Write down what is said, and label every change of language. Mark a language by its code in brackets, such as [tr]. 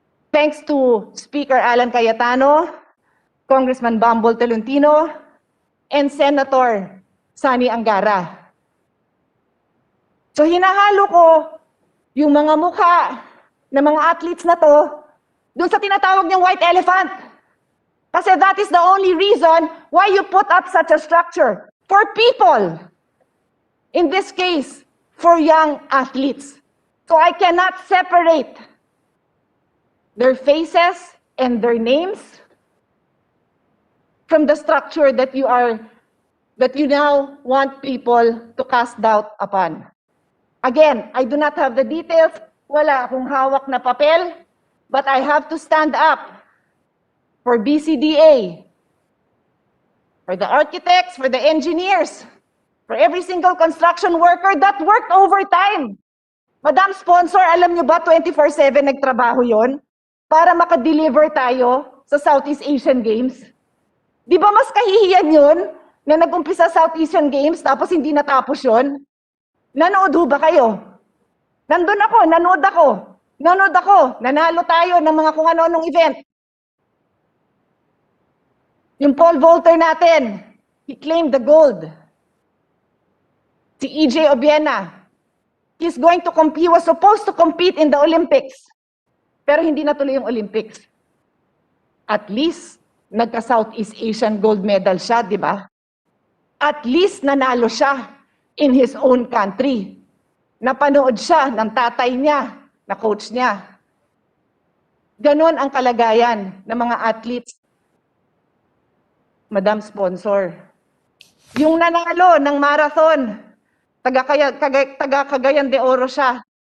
[en] Thanks to Speaker Alan Cayetano, Congressman Bambol Tolentino, and Senator Sani Angara. [tl] So hinahalo ko yung mga mukha ng mga athletes na to dun sa tinatawag niyang white elephant. Kasi [en] that is the only reason why you put up such a structure for people. In this case, for young athletes. So I cannot separate their faces and their names from the structure that you now want people to cast doubt upon. Again, I do not have the details. [tl] Wala akong hawak na papel, [en] but I have to stand up for BCDA, for the architects, for the engineers, for every single construction worker that worked overtime. [tl] Madam Sponsor, alam nyo ba 24/7 nagtrabaho yon para makadeliver tayo sa Southeast Asian Games? Di ba mas kahihiyan yun na nag-umpisa Southeast Asian Games tapos hindi natapos yon? Nanood ho ba kayo? Nandun ako, nanood ako, nanalo tayo ng mga kung ano-anong event. Yung pole vaulter natin, [en] he claimed the gold. Si EJ Obiena, he was supposed to compete in the Olympics. [tl] Pero hindi natuloy yung Olympics. At least, nagka-Southeast Asian gold medal siya, di ba? At least nanalo siya [en] in his own country. [tl] Napanood siya ng tatay niya, na coach niya. Ganon ang kalagayan ng mga athletes Madam Sponsor. Yung nanalo ng marathon, taga Cagayan de Oro siya.